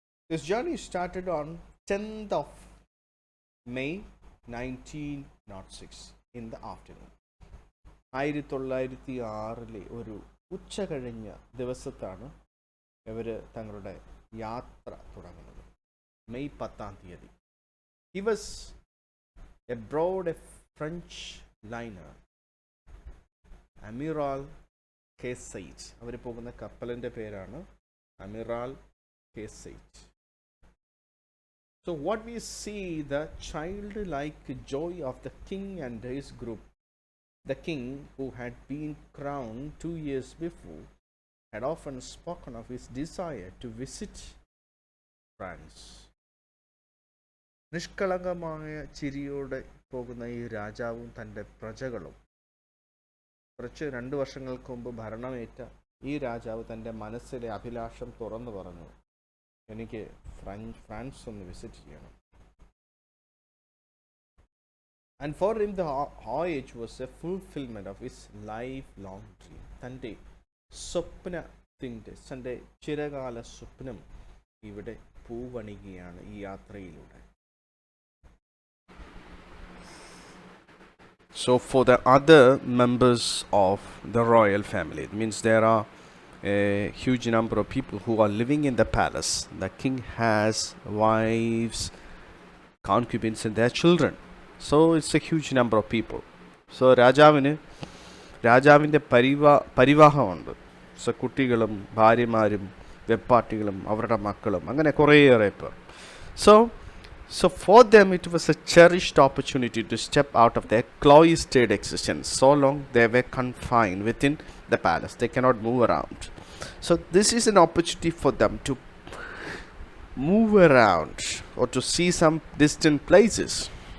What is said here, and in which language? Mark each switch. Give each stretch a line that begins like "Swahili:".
English: This journey started on 10th of May 1906 in the afternoon.
Malayalam: 1906 ഒരു ഉച്ച കഴിഞ്ഞ ദിവസത്താണ് ഇവർ തങ്ങളുടെ യാത്ര തുടങ്ങുന്നത്.
English: May 10 He was aboard a French liner, Amiral Caseit.
Malayalam: അവർ പോകുന്ന കപ്പലിൻ്റെ പേരാണ് അമിറാൽ കേസൈറ്റ്.
English: So what we see, the childlike joy of the king and his group. The king, who had been crowned 2 years before, had often spoken of his desire to visit France.
Malayalam: നിഷ്കളങ്കമായ ചിരിയോടെ പോകുന്ന ഈ രാജാവും തൻ്റെ പ്രജകളും, കുറച്ച് 2 വർഷങ്ങൾക്ക് മുമ്പ് ഭരണമേറ്റ ഈ രാജാവ് തൻ്റെ മനസ്സിലെ അഭിലാഷം തുറന്നു പറഞ്ഞു, എനിക്ക് ഫ്രാൻസ് ഒന്ന് വിസിറ്റ് ചെയ്യണം.
English: And for him the voyage was a fulfillment of his lifelong dream.
Malayalam: തൻ്റെ സ്വപ്നത്തിൻ്റെ, തൻ്റെ ചിരകാല സ്വപ്നം ഇവിടെ പൂവണികയാണ് ഈ യാത്രയിലൂടെ.
English: So for the other members of the royal family, it means there are a huge number of people who are living in the palace. The king has wives, concubines and their children. So it's a huge number of people.
Malayalam: So രാജാവിൻ്റെ പരിവാഹമുണ്ട്. So കുട്ടികളും ഭാര്യമാരും വെപ്പാട്ടികളും അവരുടെ മക്കളും അങ്ങനെ കുറേയേറെ പേർ.
English: So for them it was a cherished opportunity to step out of their cloistered existence. So long they were confined within the palace, they cannot move around. So this is an opportunity for them to move around or to see some distant places.